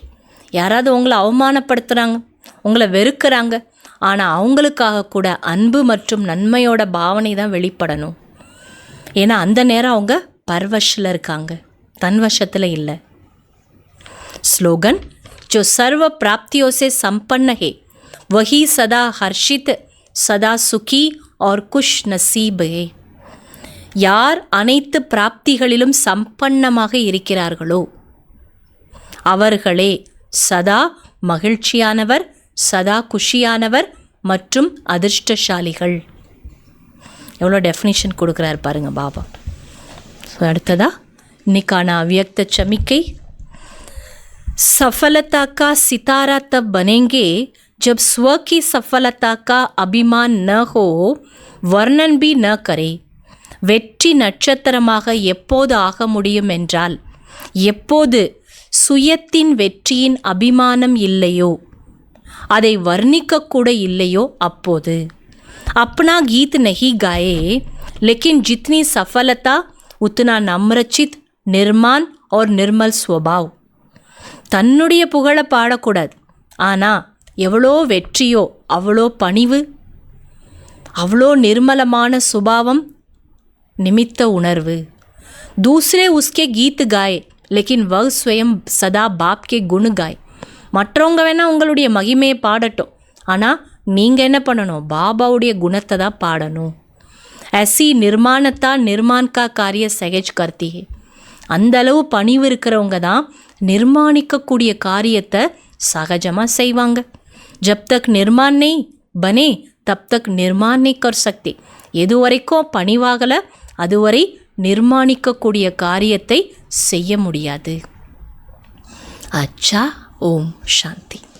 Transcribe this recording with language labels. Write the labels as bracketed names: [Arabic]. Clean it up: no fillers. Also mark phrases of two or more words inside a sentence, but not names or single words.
[Tamil] யாராவது உங்களை அவமானப்படுத்துகிறாங்க, உங்களை வெறுக்கிறாங்க, ஆனால் அவங்களுக்காக கூட அன்பு மற்றும் நன்மையோட பாவனை தான் வெளிப்படணும். ஏன்னா அந்த நேரம் அவங்க பர்வஷில் இருக்காங்க, தன்வசத்தில் இல்லை. [Hindi] ஸ்லோகன் जो सर्व प्राप्तियों से संपन्न है वही सदा हर्षित सदा सुखी और खुश नसीब है. [Tamil] யார் அனைத்து பிராப்திகளிலும் சம்பன்னமாக இருக்கிறார்களோ அவர்களே சதா மகிழ்ச்சியானவர், சதா குஷியானவர் மற்றும் அதிர்ஷ்டசாலிகள். எவ்வளோ டெஃபினிஷன் கொடுக்குறாரு பாருங்க பாபா. அடுத்ததா இன்னைக்கான அவ்யக்த சமிக்கை. [Hindi] सफलता का सितारा तब बनेंगे जब स्व की सफलता का अभिमान न हो, वर्णन भी न करे. [Tamil] வெற்றி நட்சத்திரமாக எப்போது ஆக முடியும் என்றால் எப்போது சுயத்தின் வெற்றியின் அபிமானம் இல்லையோ, அதை வர்ணிக்கக்கூட இல்லையோ அப்போது. [Hindi] अपना गीत नहीं गाए लेकिन जितनी सफलता उतना नम्रचित निर्माण और निर्मल स्वभाव. [Tamil] தன்னுடைய புகழை பாடக்கூடாது, ஆனால் எவ்வளோ வெற்றியோ அவ்வளோ பணிவு, அவ்வளோ நிர்மலமான சுபாவம், நிமித்த உணர்வு. [Hindi] दूसरे उसके गीत गाए लेकिन वह स्वयं सदा बाप के गुण गाए. [Tamil] மற்றவங்க வேணால் உங்களுடைய மகிமையை பாடட்டும், ஆனால் நீங்கள் என்ன பண்ணணும், பாபாவுடைய குணத்தை தான் பாடணும். [Hindi] ऐसी निर्माणता निर्माण का कार्य सहज करती है. [Tamil] அந்த அளவு பணிவு இருக்கிறவங்க தான் நிர்மாணிக்கக்கூடிய காரியத்தை சகஜமாக செய்வாங்க. [Hindi] जब तक निर्माण नहीं बने तब तक निर्माण नहीं कर सकते. [Tamil] எது வரைக்கும் பணிவாகலை அதுவரை நிர்மாணிக்கக்கூடிய காரியத்தை செய்ய முடியாது. [Hindi] अच्छा. ओम शांति.